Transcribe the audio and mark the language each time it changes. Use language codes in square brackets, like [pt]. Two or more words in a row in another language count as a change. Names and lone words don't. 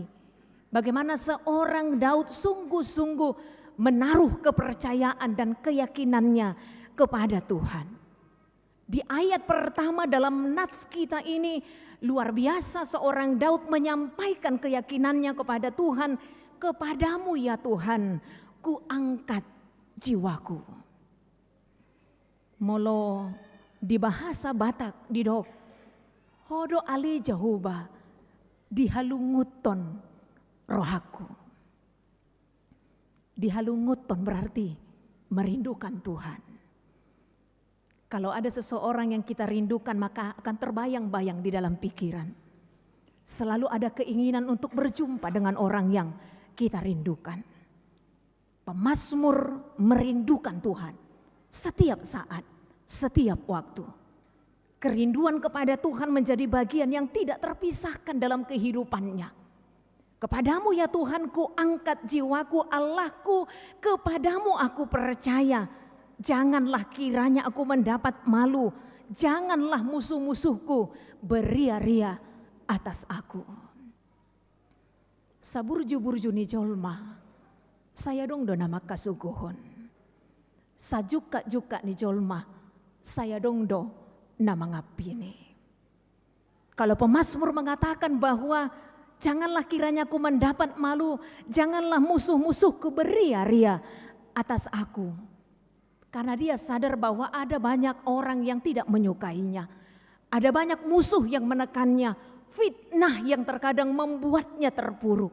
[id] Bagaimana seorang Daud sungguh-sungguh menaruh kepercayaan dan keyakinannya kepada Tuhan. Di ayat pertama dalam nats kita ini luar biasa, seorang Daud menyampaikan keyakinannya kepada Tuhan, kepadamu ya Tuhan ku angkat jiwaku. [bbc] Molo di bahasa Batak didok hodo ali jahuba dihalunguton rohaku. [id] Dihalunguton berarti merindukan Tuhan. Kalau ada seseorang yang kita rindukan, maka akan terbayang-bayang di dalam pikiran. Selalu ada keinginan untuk berjumpa dengan orang yang kita rindukan. Pemazmur merindukan Tuhan setiap saat, setiap waktu. Kerinduan kepada Tuhan menjadi bagian yang tidak terpisahkan dalam kehidupannya. Kepadamu ya Tuhan ku angkat jiwaku, Allahku, kepadamu aku percaya. Janganlah kiranya aku mendapat malu, janganlah musuh-musuhku beria-ria atas aku. [bbc] Saburju-burju ni jolma, saya dong do nama kasuguhon. Sajuka-juka ni jolma, saya dong do nama ngapini. [id] Kalau pemazmur mengatakan bahwa janganlah kiranya aku mendapat malu, janganlah musuh-musuhku beria-ria atas aku. Karena dia sadar bahwa ada banyak orang yang tidak menyukainya. Ada banyak musuh yang menekannya, fitnah yang terkadang membuatnya terpuruk.